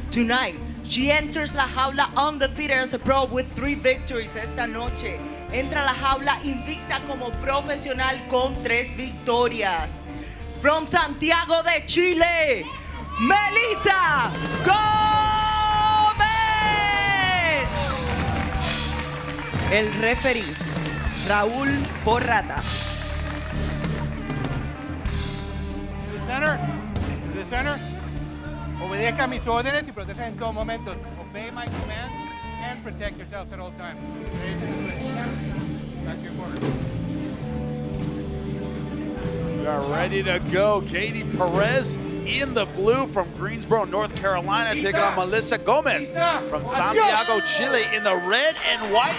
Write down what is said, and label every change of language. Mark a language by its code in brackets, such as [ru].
[en] Tonight, she enters la jaula undefeated as a pro with 3 victories [es] esta noche. Entra a la jaula invicta como profesional con 3 victorias. [en] From Santiago de Chile, Melissa Gómez. [es] El referee, Raúl Porrata. [en] To the center. [es] Obedezca mis órdenes y proteja en todo momento. [en] Obey my commands and protect yourselves at all times. Back to your corner. We are ready to go. Katie Perez in the blue from Greensboro, North Carolina, taking on Melissa Gomez from Santiago, Chile in the red and white.